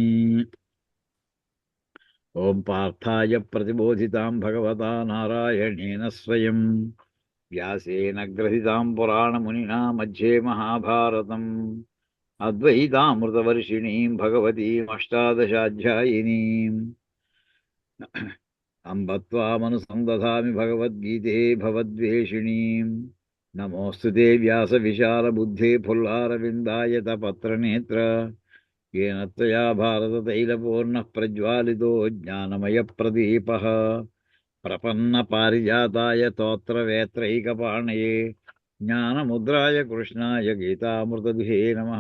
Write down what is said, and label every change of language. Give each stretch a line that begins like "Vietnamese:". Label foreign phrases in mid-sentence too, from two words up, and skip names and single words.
Sanskrit: ఓం పార్థాయ ప్రతిబోధితాం భగవతా నారాయణేన స్వయం వ్యాసేన గ్రథితాం పురాణమునినా మధ్యే మహాభారతం అద్వైతామృతవర్షిణీం భగవతీమష్టాదశాధ్యాయినీం అంబ త్వామనుసందధామి భగవద్గీతే భవద్వేషిణీం. నమోऽस्तु ते व्यासविशालबुद्धे फुल्लारविन्दायत पत्रनेत्र येन त्वया भारततैलपूर्णः प्रज्वालितो ज्ञानमयप्रदीपः. प्रपन्नपारिजाताय स्तोत्रवेत्रैकपाणये ज्ञानमुद्राय कृष्णाय गीतामृतदुहे नमः.